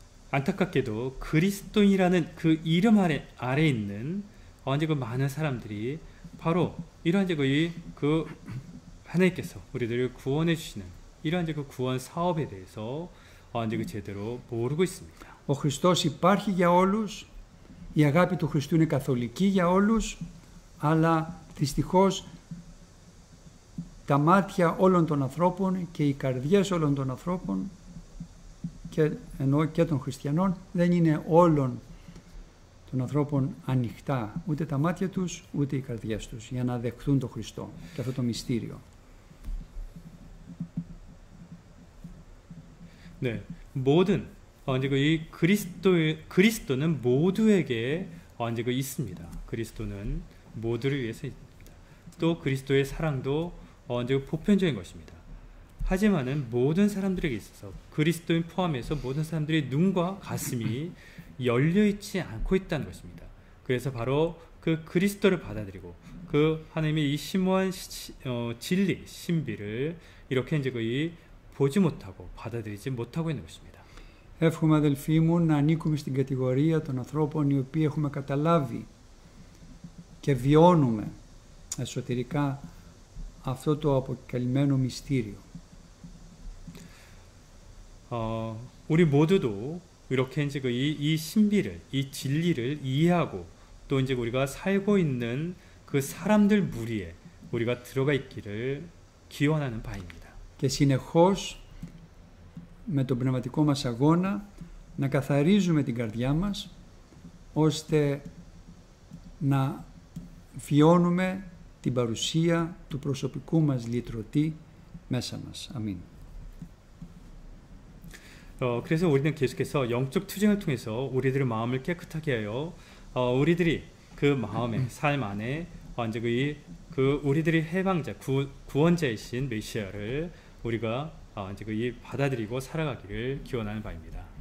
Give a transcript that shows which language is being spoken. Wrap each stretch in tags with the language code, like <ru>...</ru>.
<ko>안타깝게도 그리스도인이라는 그 이름 아래 있는 이제 그 많은 사람들이 바로 이러한 이제 그 하나님께서 우리들을 구원해 주시는 이러한 이제 그 구원 사업에 대해서 이제 그 제대로 모르고 있습니다.</ko> <el>Ο Χριστός υπάρχει για όλους, η αγάπη του Χριστού είναι καθολική για όλους, αλλά δυστυχώς τα μάτια όλων των ανθρώπων και οι καρδιές όλων των ανθρώπων, και ενώ και των χριστιανών, δεν είναι όλων των ανθρώπων ανοιχτά, ούτε τα μάτια τους ούτε οι καρδιές τους, για να δεχθούν τον Χριστό και αυτό το μυστήριο.</el> <ko>네, 모든 이제 이 그리스도는 모두에게 이제 그 있습니다. 그리스도는 모두를 위해서 있습니다. 또 그리스도의 사랑도 이제 보편적인 것입니다. 하지만은 모든 사람들에게 있어서, 그리스도인 포함해서 모든 사람들의 눈과 가슴이 열려 있지 않고 있다는 것입니다. 그래서 바로 그 그리스도를 받아들이고 그 하나님의 이 심오한 진리, 신비를 이렇게 이제 거의 보지 못하고 받아들이지 못하고 있는 것입니다.</ko> <el>Εύχομαι, αδελφοί μου, να ανήκουμε στην κατηγορία των ανθρώπων οι οποίοι έχουμε καταλάβει και βιώνουμε εσωτερικά αυτό το αποκαλυμμένο μυστήριο.</el> <ko>우리 모두도 이렇게 이제 이 신비를, 이 진리를 이해하고 또 이제 우리가 살고 있는 그 사람들 무리에 우리가 들어가 있기를 기원하는 바입니다.</ko> <el>Και συνεχώς με τον πνευματικό μας αγώνα να καθαρίζουμε την καρδιά μας, ώστε να βιώνουμε την παρουσία του προσωπικού μας λυτρωτή μέσα μας. Αμήν.</el> <ko>그래서 우리는 계속해서 영적 투쟁을 통해서 우리들의 마음을 깨끗하게 하여 우리들이 그 마음의 삶 안에 이제 그 우리들의 해방자, 구원자이신 메시아를 우리가 이제 그 받아들이고 살아가기를 기원하는 바입니다.</ko>